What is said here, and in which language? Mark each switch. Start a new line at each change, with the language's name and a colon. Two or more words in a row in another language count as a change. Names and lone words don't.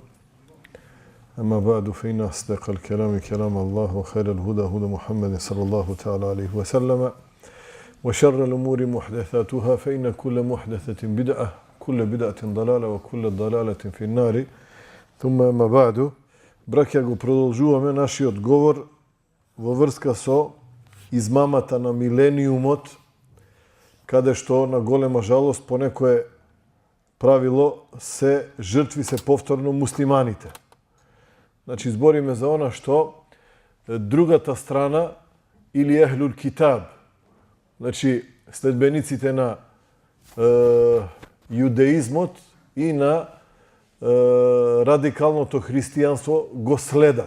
Arabic: أما بعد فإن أصدق الكلام كلام الله وخير الهدى هدى محمد صلى الله تعالى عليه وسلم وشر الأمور محدثاتها فإن كل محدثة بدعة كل بدعة ضلالة وكل ضلالة في النار. ثم أما بعد,
Macedonian: brakja, go продолжуваме нашиот говор во врска со измамата на милениумот, каде што на голема жалост по некое правило се жртви се повторно муслиманите. Значи, збориме за она што другата страна или
Arabic: أهل الكتاب,
Macedonian: значи следбениците на јудеизмот и на радикалното христијанство го следат.